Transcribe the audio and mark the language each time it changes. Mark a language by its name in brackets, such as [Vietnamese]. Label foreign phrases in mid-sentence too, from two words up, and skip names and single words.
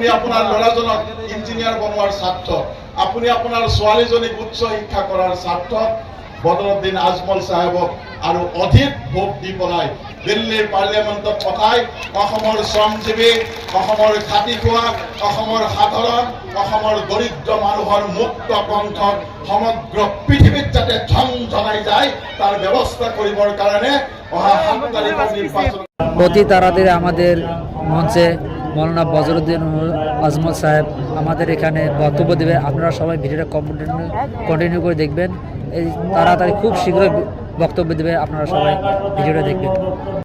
[Assamese] আপোনাৰ ল'ৰাজনক ইঞ্জিনিয়াৰ বনোৱাৰ স্বাৰ্থ, আপুনি আপোনাৰ ছোৱালীজনীক উচ্চ শিক্ষা কৰাৰ স্বাৰ্থত বদৰুদ্দিন আজমল সাহেবক আৰু অধিক ভোট দি পেলাই দিল্লীৰ পাৰ্লিয়ামেণ্টত পঠাই অসমৰ শ্ৰমজীৱী, অসমৰ খাটি খোৱা, অসমৰ সাধাৰণ, অসমৰ দৰিদ্ৰ মানুহৰ মুক্ত কণ্ঠক সমগ্ৰ পৃথিৱীত যাতে ঝংঝনাই যায় তাৰ ব্যৱস্থা কৰিবৰ কাৰণে অহা 7 তাৰিখৰ নিৰ্বাচন [Bangla] অতি তাড়াতাড়ি আমাদের মঞ্চে মৌলানা বজরুদ্দিন আজমল সাহেব আমাদের এখানে বক্তব্য দেবে। আপনারা সবাই ভিডিওটা কন্টিনিউ করে দেখবেন। এই তাড়াতাড়ি খুব শীঘ্রই বক্তব্য দেবে, আপনারা সবাই ভিডিওটা দেখবেন।